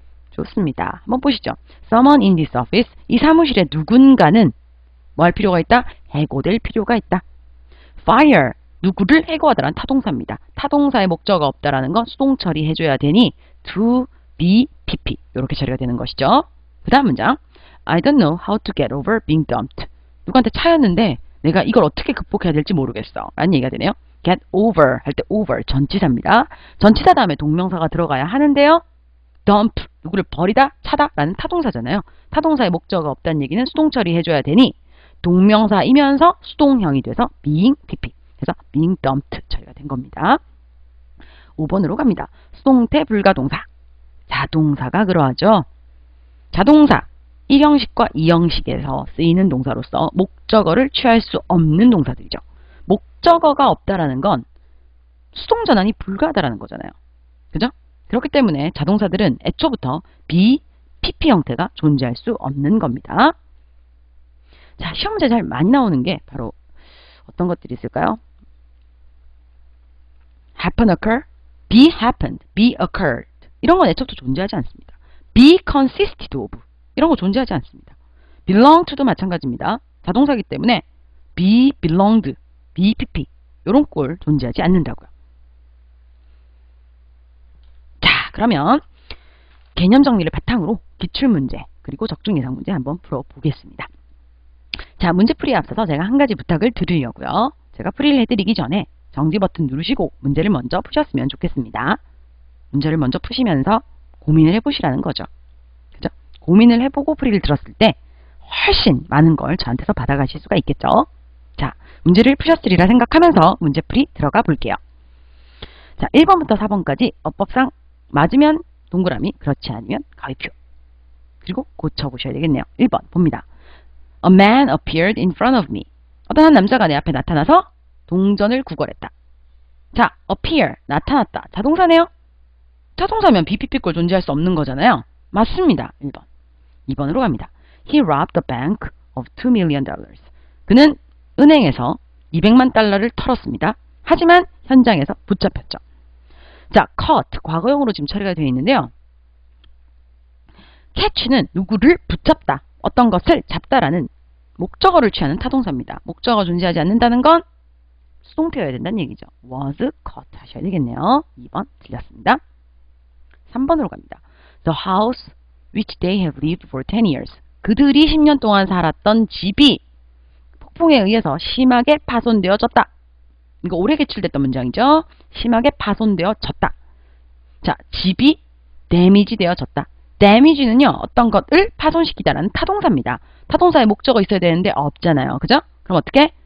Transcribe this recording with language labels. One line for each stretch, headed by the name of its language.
Korean: 좋습니다. 한번 보시죠.
English: Someone in this office.
Korean: 이 사무실에 누군가는 뭐 할 필요가 있다? 해고될 필요가 있다. Fire. 누구를 해고하다라는 타동사입니다. 타동사의 목적어가 없다라는 건 수동 처리해줘야 되니 to be, pp 이렇게 처리가 되는 것이죠. 그 다음 문장
English: I don't know how to get over being dumped.
Korean: 누구한테 차였는데 내가 이걸 어떻게 극복해야 될지 모르겠어 라는 얘기가 되네요. get over 할 때 over 전치사입니다. 전치사 다음에 동명사가 들어가야 하는데요. dump 누구를 버리다, 차다 라는 타동사잖아요. 타동사의 목적어가 없다는 얘기는 수동 처리해줘야 되니 동명사이면서 수동형이 돼서 being, pp 그래서 being dumped 처리가 된 겁니다. 5번으로 갑니다. 수동태 불가동사. 자동사가 그러하죠. 자동사 1형식과 2형식에서 쓰이는 동사로서 목적어를 취할 수 없는 동사들이죠. 목적어가 없다라는 건 수동전환이 불가하다라는 거잖아요. 그죠? 그렇기 때문에 자동사들은 애초부터 be, pp 형태가 존재할 수 없는 겁니다. 자, 시험 문제 잘 많이 나오는 게 바로 어떤 것들이 있을까요?
English: happen, occur, be happened, be occurred.
Korean: 이런 건 애초부터 존재하지 않습니다.
English: be consisted of.
Korean: 이런 거 존재하지 않습니다. belong to도 마찬가지입니다. 자동사이기 때문에 be belonged, be pp. 이런 꼴 존재하지 않는다고요. 자, 그러면 개념 정리를 바탕으로 기출문제 그리고 적중 예상 문제 한번 풀어보겠습니다. 자, 문제풀이에 앞서서 제가 한 가지 부탁을 드리려고요. 제가 풀이를 해드리기 전에 정지 버튼 누르시고 문제를 먼저 푸셨으면 좋겠습니다. 문제를 먼저 푸시면서 고민을 해보시라는 거죠. 그죠? 고민을 해보고 풀이를 들었을 때 훨씬 많은 걸 저한테서 받아가실 수가 있겠죠. 자, 문제를 푸셨으리라 생각하면서 문제풀이 들어가 볼게요. 자, 1번부터 4번까지 어법상 맞으면 동그라미, 그렇지 않으면 가위표. 그리고 고쳐보셔야 되겠네요. 1번 봅니다.
English: A man appeared in front of me.
Korean: 어떤 한 남자가 내 앞에 나타나서 동전을 구걸했다. 자, appear, 나타났다. 자동사네요. 자동사면 BPP 꼴 존재할 수 없는 거잖아요. 맞습니다. 1번. 2번으로 갑니다.
English: He robbed the bank of $2 million.
Korean: 그는 은행에서 200만 달러를 털었습니다. 하지만 현장에서 붙잡혔죠. 자, caught, 과거형으로 지금 처리가 되어 있는데요. catch는 누구를 붙잡다, 어떤 것을 잡다라는 목적어를 취하는 타동사입니다. 목적어가 존재하지 않는다는 건 수동태여야 된다는 얘기죠. was caught 하셔야 되겠네요. 2번 틀렸습니다. 3번으로 갑니다.
English: The house which they have lived for 10 years.
Korean: 그들이 10년 동안 살았던 집이 폭풍에 의해서 심하게 파손되어졌다. 이거 오래 개출됐던 문장이죠. 심하게 파손되어졌다. 자, 집이 데미지 되어졌다. damage는요, 어떤 것을 파손시키다라는 타동사입니다. 타동사의 목적어 있어야 되는데 없잖아요. 그죠? 그럼 어떻게?